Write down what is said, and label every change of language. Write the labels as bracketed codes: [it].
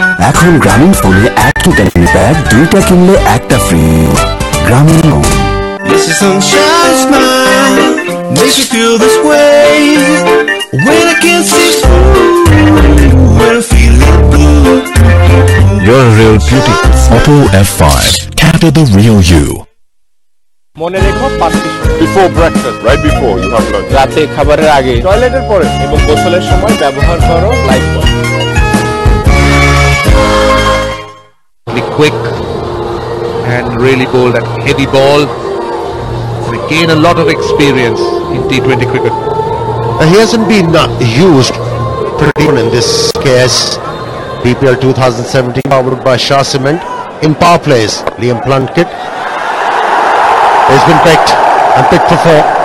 [bn] এখন গ্রামীণ ফোনে এক ইন্টারনেট প্যাক 2টা কিনলে একটা ফ্রি। গ্রামীণ phone. [en] It's the sunshine smile makes you feel this way. When I can't see through, when I feel it blue. You're a real beauty. Auto F5. Capture the real you. [bn] মনে রেখো [en] 5 before breakfast, right before you have lunch. [bn] রাতে খাবারের আগে, টয়লেটের পরে এবং গোসলের সময় ব্যবহার করো life boy. [en] Be quick and really bowl that heavy ball. They gain a lot of experience in T20 cricket. He hasn't been used pretty well in this case. BPL 2017 powered by Shah Cement. In power plays, Liam Plunkett has been picked and picked for 4.